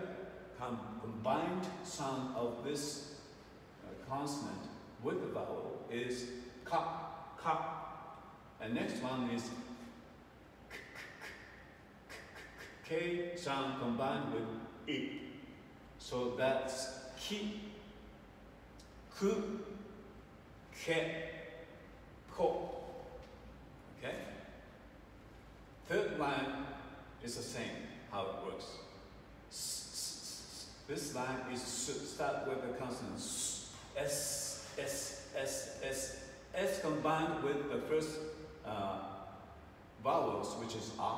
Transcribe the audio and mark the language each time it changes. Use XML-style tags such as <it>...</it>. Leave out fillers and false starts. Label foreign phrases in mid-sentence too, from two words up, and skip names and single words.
<en>Combined sound of this consonant with the vowel is</en> <ja>か、か.</ja> <en>And next one is K sound combined with I. So that's</en> <ja>き、く、け、こ.</ja> <en>Okay? Third line is the same, how it works. This line is start with the consonant S, S, S, S. S combined with the first vowels, which is A.</en>